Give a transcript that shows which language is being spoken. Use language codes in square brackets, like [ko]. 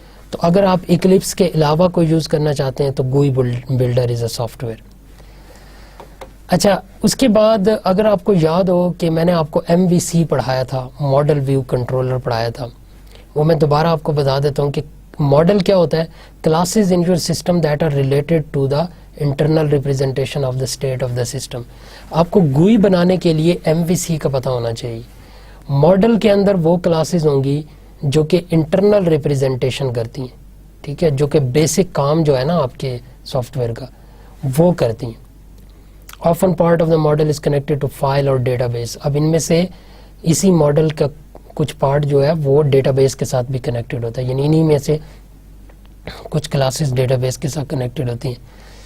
[ur] تو اگر آپ ایکلپس کے علاوہ کوئی یوز کرنا چاہتے ہیں تو [en] GUI builder is a software. [ur] اچھا, اس کے بعد اگر آپ کو یاد ہو کہ میں نے آپ کو MVC پڑھایا تھا, ماڈل ویو کنٹرولر پڑھایا تھا, وہ میں دوبارہ آپ کو بتا دیتا ہوں کہ ماڈل کیا ہوتا ہے. [en] Classes in your system that are related to the internal representation of the state of the system. [ur] آپ کو GUI بنانے کے لیے MVC کا پتہ ہونا چاہیے. ماڈل کے اندر وہ کلاسز ہوں گی جو کہ انٹرنل ریپرزینٹیشن کرتی ہیں. ٹھیک ہے, جو کہ بیسک کام جو ہے نا آپ کے سافٹ ویئر کا وہ کرتی ہیں. [en] Often part of the model is connected to file اور database. [ur] اب ان میں سے اسی ماڈل کا کچھ پارٹ جو ہے وہ ڈیٹا بیس کے ساتھ بھی کنیکٹڈ ہوتا ہے, یعنی انہی میں سے کچھ کلاسز ڈیٹا بیس کے ساتھ کنیکٹڈ ہوتی ہیں.